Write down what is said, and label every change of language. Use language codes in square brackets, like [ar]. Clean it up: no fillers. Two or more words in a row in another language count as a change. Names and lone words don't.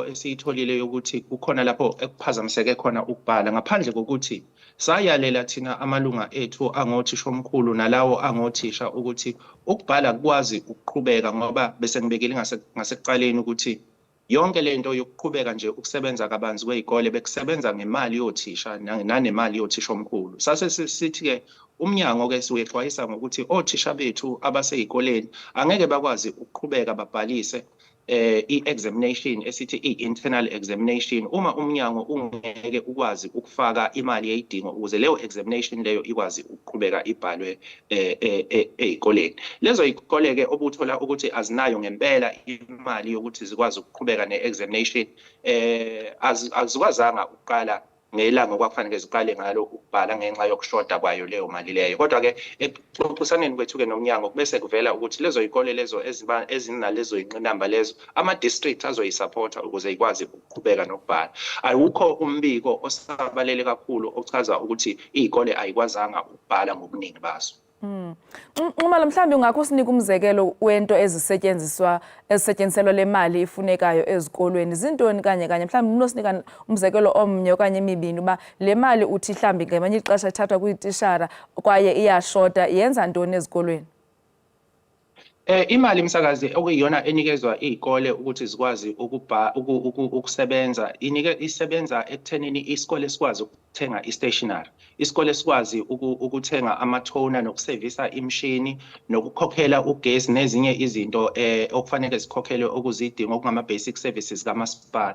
[zu] esiyitholile yokuthi kukhona lapho ekuphazamiseke khona ukubhala ngaphandle kokuthi sayalela thina amalunga ethu angothisha omkhulu nalawo angothisha ukuthi ukubhala kukwazi ukuqhubeka ngoba bese ngibekile ngasekuqaleni ukuthi yonke lento yokuqhubeka nje ukusebenza kabanzi kwezikole bekusebenza ngemali yothisha nanemali yothisha omkhulu. Sase sithi ke umnyango ke siwexwayisa ngokuthi othisha bethu abasezikoleni angeke bakwazi ukuqhubeka babhalise i-examination esithi i- [en] internal examination [zu] uma umnyango ungeke ukwazi ukufaka imali yezidingo ukuze leyo examination leyo ikwazi ukuqhubeka ibhalwe ezikoleni. Lezo izikole ke obuthola ukuthi azinayo ngempela imali yokuthi zikwazi ukuqhubeka ne-examination azikwazanga ukuqala ngelanga okwakufanele ziqale ngalo ukubhala ngenxa yokushoda kwayo leyo mali leyo. Kodwa ke exoxisaneni kwethu ke nomnyango bese kuvela ukuthi lezo izikole lezo ezinalezo inqinamba lezo ama-district azoyisupporta ukuze ikwazi ukuqhubeka nokubhala. Awukho umbiko osabalele kakhulu ochaza ukuthi izikole ayikwazanga ukubhala ngobuningi bazo. [xh] Uma mhlambi ungakho sinika umzekelo wento ezisetyenziselwa le mali ifunekayo ezikolweni zintoni kanye mhlambi unosinika umzekelo omnye okanye emibini uba le mali uthi mhlambi ngamanye ixesha ithathwa kuyitishara kwaye iyashota yenza ntoni ezikolweni? [zu] Imali msakazi okuyiyona enikezwa izikole ukuthi zikwazi ukusebenza isebenza ekuthenini isikole sikwazi ukuthenga i-stationery, isikole sikwazi ukuthenga ama-toner nokusevisa imishini nokukhokhela ugesi nezinye izinto okufanele zikhokhelwe okuzidingo okungama- [en] basic services [zu] kamasipala.